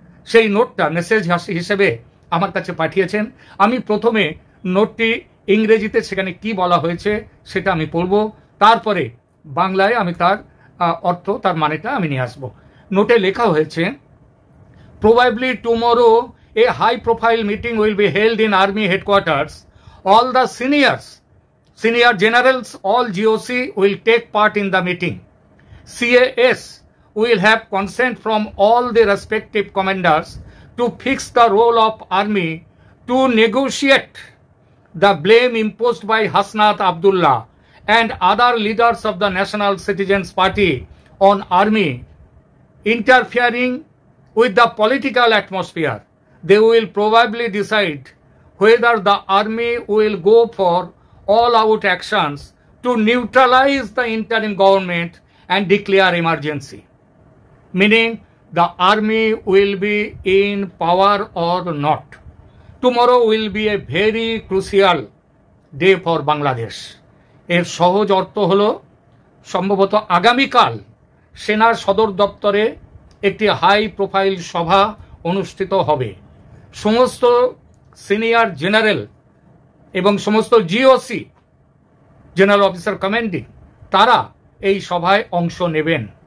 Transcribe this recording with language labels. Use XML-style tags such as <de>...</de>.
<bn>সেই নোটটা মেসেজ হিসেবে আমার কাছে পাঠিয়েছেন। আমি প্রথমে নোটটি ইংরেজিতে সেখানে কি বলা হয়েছে সেটা আমি পড়ব, তারপরে বাংলায় আমি তার অর্থ, তার মানেটা আমি নিয়ে আসবো।</bn> <en>নোটে লেখা হয়েছে, probably tomorrow a high profile meeting will be held in army headquarters. All the senior generals, all GOC will take part in the meeting. CAS will have consent from all the respective commanders to fix the role of army to negotiate the blame imposed by Hasnat Abdullah and other leaders of the National Citizens Party on army interfering with the political atmosphere. They will probably decide whether the army will go for all-out actions to neutralize the interim government and declare emergency, meaning the army will be in power or not. Tomorrow will be a very crucial day for Bangladesh.</en> <bn>এর সহজ অর্থ হলো, সম্ভবত আগামীকাল সেনার সদর দপ্তরে একটি হাই প্রোফাইল সভা অনুষ্ঠিত হবে। সমস্ত সিনিয়র জেনারেল এবং সমস্ত জিওসি, জেনারেল অফিসার কমান্ডিং, তারা এই সভায় অংশ নেবেন।</bn>